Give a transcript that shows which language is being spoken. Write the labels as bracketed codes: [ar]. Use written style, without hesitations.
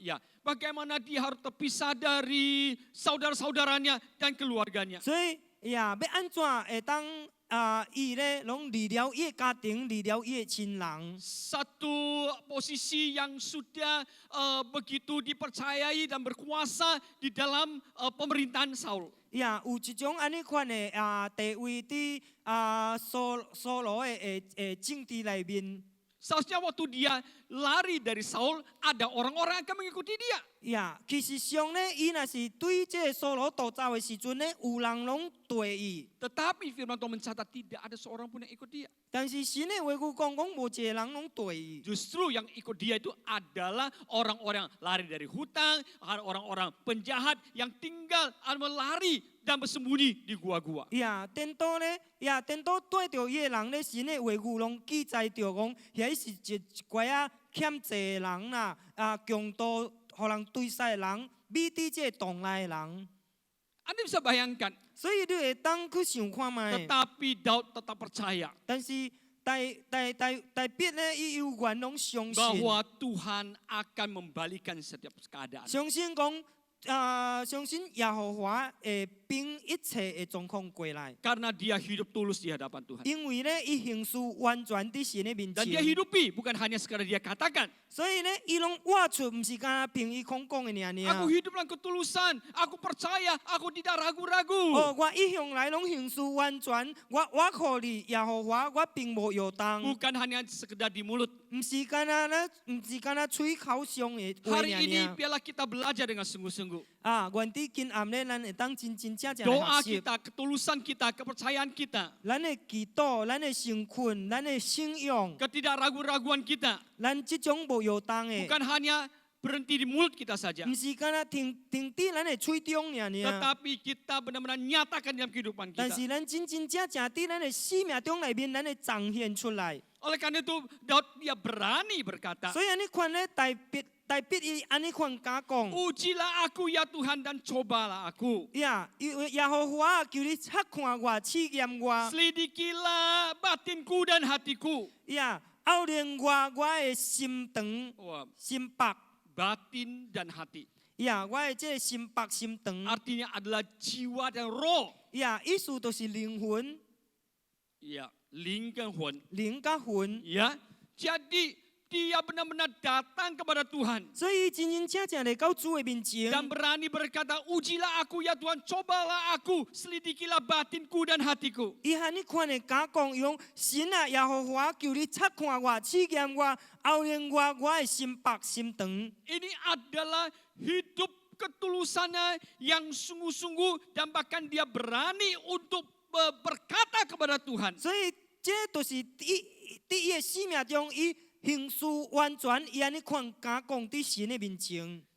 [id] Ya, bagaimana dia harus terpisah dari saudara-saudaranya dan keluarganya. [nan] 所以呀，要安怎会当伊咧拢离了伊的家庭，离了伊的亲人。 [id] Satu posisi yang sudah begitu dipercayai dan berkuasa di dalam pemerintahan Saul. [nan] 呀，有一种安尼款的地位伫所罗的政治内面。 [id] Seharusnya waktu dia lari dari Saul, ada orang-orang yang akan mengikuti dia. [nan] 呀，其實上咧，伊若是對這個所羅逃走的時陣咧，有人攏對伊。 [id] Tetapi firman Tuhan mencatat tidak ada seorang pun yang ikut dia. [nan] 但是神的話語講無一個人攏對伊。 [id] Justru yang ikut dia itu adalah orang-orang lari dari hutang, orang-orang penjahat yang tinggal melari dan bersembunyi di gua-gua. [nan] 呀，顛倒咧，顛倒對着伊的人咧，神的話語攏記載着講，遐是一寡欠債的人啦，強盜。互人對殺的人，美佇這洞內的人， [id] Anda bisa bayangkan, [nan] 所以你會當去想看覓。 [id] tetapi Daud tetap percaya [nan] 但是大必咧，伊有願攏相信， [id] bahwa Tuhan akan membalikan setiap keadaan. [nan] 相信講相信耶和華會並一切的狀況過來， [id] Karena dia hidup tulus di hadapan Tuhan. [nan] 因為咧，伊行事完全伫神的面 [id] Dan dia [nan] 前， [id] hidupi, bukan hanya sekadar dia katakan. [nan] 所以咧，伊攏活出，唔是干憑伊空講的爾。 [id] Aku hidup dalam ketulusan, aku percaya, aku tidak ragu-ragu. [nan] 哦，我一向來攏行事完全，我靠你耶和華，我並無搖動。 [id] Bukan hanya sekedar di mulut. [nan] 唔是干那咧，唔是干那吹口上的話 [id] Hari ini [nan] 爾。 [id] biarlah kita belajar dengan sungguh-sungguh. [nan] 願啲今暗咧，咱會當真正正學 [id] Doa [nan] 習。 [id] kita, ketulusan kita, kepercayaan kita, [nan] 咱的祈禱，咱的信訓，咱的信仰， [id] ketidakragu-raguan kita. [nan] 咱這種無搖動的， [id] Bukan hanya berhenti di mulut kita saja. [nan] 唔是干那停佇咱的喙中爾。 [id] Tetapi kita benar-benar nyatakan dalam kehidupan [nan] 但 [id] kita. [nan] 是咱真正正佇咱的生命中內面，咱會彰顯出來。 [id] Oleh karena itu Daud dia berani berkata, [nan] 所以安尼款咧，大必伊安尼款甲講。 [id] Ujilah aku ya Tuhan dan cobalah aku. [nan] 耶和華求你察看我，試驗我。 [id] Selidikilah batinku dan hatiku. [nan] 熬練我的心腸、 [id] Wah, [nan] 心白。 [id] batin dan hati. [nan] 我的這個心白心腸。 [id] Artinya adalah jiwa dan roh. [nan] 意思就是靈魂、 [id] Ya, [nan] ling跟魂. 靈甲魂。 [id] Ya, jadi dia benar-benar datang kepada Tuhan [nan] 所以真真正正嚟到主的面前， [id] dan berani berkata, ujilah aku ya Tuhan, cobalah aku, selidikilah batinku dan hatiku. [nan] 伊和你看的甲講，伊講神啊，耶和華求你察看我、試驗我、熬練我的心白心腸。 [id] Ini adalah hidup ketulusannya yang sungguh-sungguh dan bahkan dia berani untuk berkata kepada Tuhan. [nan] 所以這就是佇伊的生命中，伊行事完全，伊安尼看甲講佇神的面前。